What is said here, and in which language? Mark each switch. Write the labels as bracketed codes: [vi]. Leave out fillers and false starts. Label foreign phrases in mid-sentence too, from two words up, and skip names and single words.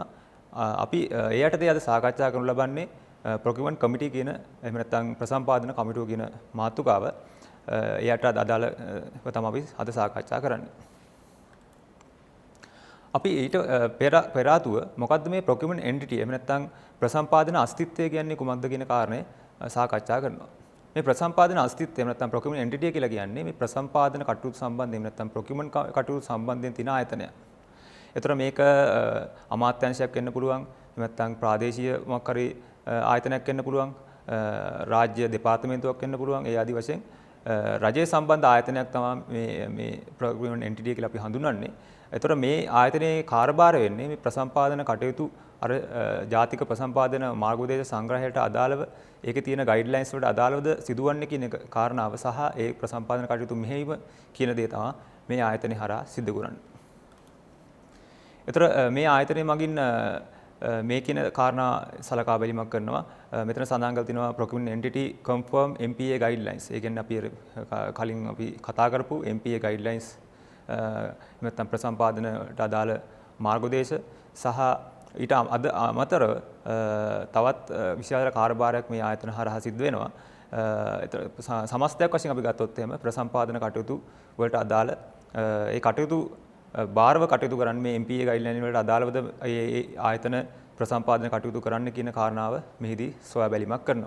[si] අපි ඒ යටතේ අද සාකච්ඡා කරනු ලබන්නේ [en] procurement committee [si] කියන එහෙම නැත්නම් ප්‍රසම්පාදන කමිටුව කියන මාතෘකාව. එයට අදාළව තමයි අපි අද සාකච්ඡා කරන්නේ. අපි ඊට පෙර ආතුව මොකද්ද මේ [en] procurement entity [si] එහෙම නැත්නම් ප්‍රසම්පාදන අස්තිත්වය කියන්නේ කුමක්ද කියන කාරණේ සාකච්ඡා කරනවා. මේ ප්‍රසම්පාදන අස්තිත්වය එහෙම නැත්නම් [en] procurement entity [si] කියලා කියන්නේ මේ ප්‍රසම්පාදන කටයුතු සම්බන්ධයෙන් එහෙම නැත්නම් procurement කටයුතු සම්බන්ධයෙන් තියෙන ආයතනයක්. ඒතර මේක අමාත්‍යාංශයක් වෙන්න පුළුවන් එහෙම නැත්නම් ප්‍රාදේශීය මොකක් හරි ආයතනයක් වෙන්න පුළුවන් රාජ්‍ය දෙපාර්තමේන්තුවක් වෙන්න පුළුවන් ඒ ආදි වශයෙන් රජයේ සම්බන්ධ ආයතනයක් තමයි මේ [en] procurement entity [si] කියලා අපි හඳුන්වන්නේ. ඒතර මේ ආයතනයේ කාර්යභාරය වෙන්නේ මේ ප්‍රසම්පාදන කටයුතු අර ජාතික ප්‍රසම්පාදන මාර්ගෝපදේශ සංග්‍රහයට අදාළව ඒකේ තියෙන ගයිඩ්ලයින්ස් වලට අදාළවද සිදුවන්නේ කියන කාරණාව සහ ඒ ප්‍රසම්පාදන කටයුතු මෙහෙයීම කියන දේ තමයි මේ ආයතනය හරහා සිදු කරන්නේ. ඒතර මේ ආයතනය මගින් මේ කියන කාරණා සලකා බැලීමක් කරනවා. මෙතන සඳහන් කරලා තිනවා [en] procurement entity confirm MPA guidelines. [si] ඒ කියන්නේ අපි කලින් අපි කතා කරපු [en] MPA guidelines [si] නැත්නම් ප්‍රසම්පාදනට අදාළ මාර්ගෝපදේශ සහ ඊට අමතරව තවත් විශාල කාර්යභාරයක් මේ ආයතන හරහා සිද්ධ වෙනවා. සමස්තයක් වශයෙන් අපි ගත්තොත් එහෙම ප්‍රසම්පාදන කටයුතු වලට අදාළ ඒ කටයුතු භාරව කටයුතු කරන්නේ මේ [en] MPA guideline [si] වලට අදාළවද ඒ ආයතන ප්‍රසම්පාදන කටයුතු කරන්න කියන කාරණාව මෙහිදී සොයා බැලීමක් කරනවා.